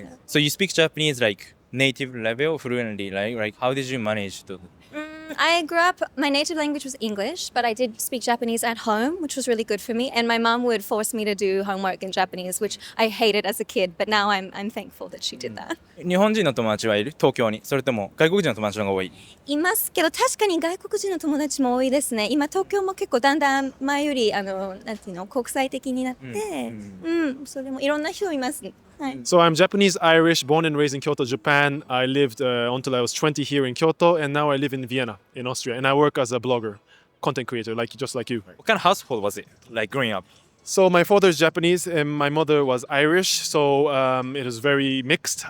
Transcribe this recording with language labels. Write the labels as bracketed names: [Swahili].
[English] So you speak Japanese like native level fluently, like how did you manage to? I grew up, my native language was English, but I did speak Japanese at home, which was really good for me. And my mom would force me to do homework in Japanese, which I hated as a kid, but now I'm thankful that she did that. [Japanese] 日本人の友達はいる？東京に。それとも外国人の友達の方が多い？いますけど、確かに外国人の友達も多いですね。今東京も結構だんだん前よりなんていうの国際的になって、それもいろんな人います。 [English] So I'm Japanese Irish, born and raised in Kyoto, Japan. I lived until I was 20 here in Kyoto, and now I live in Vienna, in Austria. And I work as a blogger, content creator, just like you. What kind of household was it like growing up? So my father is Japanese and my mother was Irish. So it was very mixed.